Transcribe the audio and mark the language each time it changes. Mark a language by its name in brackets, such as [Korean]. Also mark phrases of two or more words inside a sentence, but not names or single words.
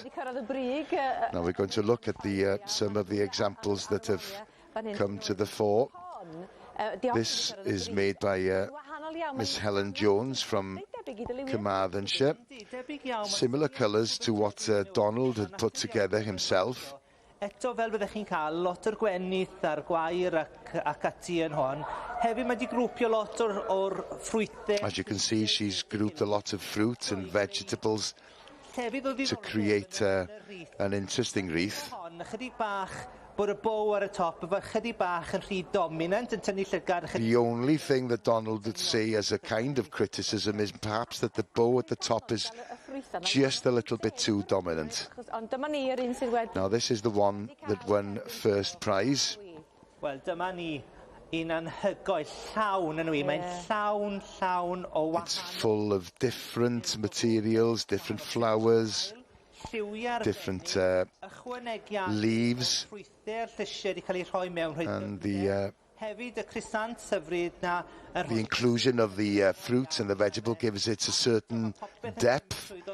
[English] Now we're going to look at some of the examples that have come to the fore. This is made by Miss Helen Jones from Carmarthenshire. Similar colours to what Donald had put together himself. [Welsh] Eto fel byddech chi'n cael lot o'r gwenith a'r gwair ac ati yn hon. Hefyd mae 'di grwpio lot o'r ffrwythau. [English] As you can see, she's grouped a lot of fruit and vegetables to create an interesting wreath. [Welsh] Chydig bach bod y bow ar y top efo chydig bach yn rhy dominant yn tynnu llygad. [English] The only thing that Donald would say as a kind of criticism is perhaps that the bow at the top is just a little bit too dominant. Now this is the one that won first prize. [Welsh] Wel, dyma ni un anhygoel llawn yn Mae'n llawn o wahanol. [English] It's full of different materials, different flowers, different leaves, and the inclusion of the fruit and the vegetable gives it a certain depth.